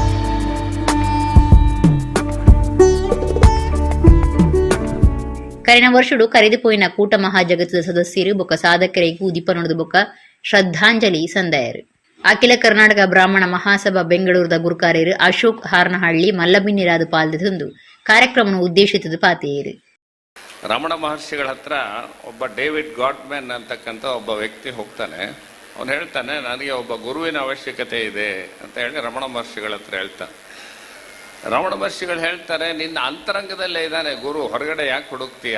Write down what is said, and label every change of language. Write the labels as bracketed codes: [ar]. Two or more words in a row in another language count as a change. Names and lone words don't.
[tcy] ಕರೆನ ವರ್ಷಡು ಕರೆದುಪೋಯಿನ ಕೂಟ ಮಹಾಜಗತ್ತದ ಸದಸ್ಯರು ಬೊಕ ಸಾಧಕರಿಗೂ ಉದೀಪನೊಡದು ಬೊಕ ಶ್ರದ್ಧಾಂಜಲಿ ಸಂದಾಯರು. ಅಖಿಲ ಕರ್ನಾಟಕ ಬ್ರಾಹ್ಮಣ ಮಹಾಸಭಾ ಬೆಂಗಳೂರದ ಗುರುಕಾರ್ಯರು ಅಶೋಕ್ ಹಾರ್ನಹಳ್ಳಿ ಮಲ್ಲಬಿನ್ನಿರಾದು ಪಾಲ್ಗೊಂಡು ಕಾರ್ಯಕ್ರಮವನ್ನು ಉದ್ದೇಶಿಸಿದ ಪಾತೆಯರು. [kn] ರಮಣ ಮಹರ್ಷಿಗಳ ಹತ್ರ ಒಬ್ಬ ಡೇವಿಡ್ ಗಾಟ್ಮ್ಯಾನ್ ಅಂತಕ್ಕಂಥ ಒಬ್ಬ ವ್ಯಕ್ತಿ ಹೋಗ್ತಾನೆ. ಅವನು ಹೇಳ್ತಾನೆ, ನನಗೆ ಒಬ್ಬ ಗುರುವಿನ ಅವಶ್ಯಕತೆ ಇದೆ ಅಂತ ಹೇಳಿ ರಮಣ ಮಹರ್ಷಿಗಳ ಹತ್ರ ಹೇಳ್ತಾನೆ. ರಮಣ ಮಹರ್ಷಿಗಳು ಹೇಳ್ತಾರೆ, ನಿನ್ನ ಅಂತರಂಗದಲ್ಲೇ ಇದ್ದಾನೆ ಗುರು, ಹೊರಗಡೆ ಯಾಕೆ ಹುಡುಕ್ತೀಯ?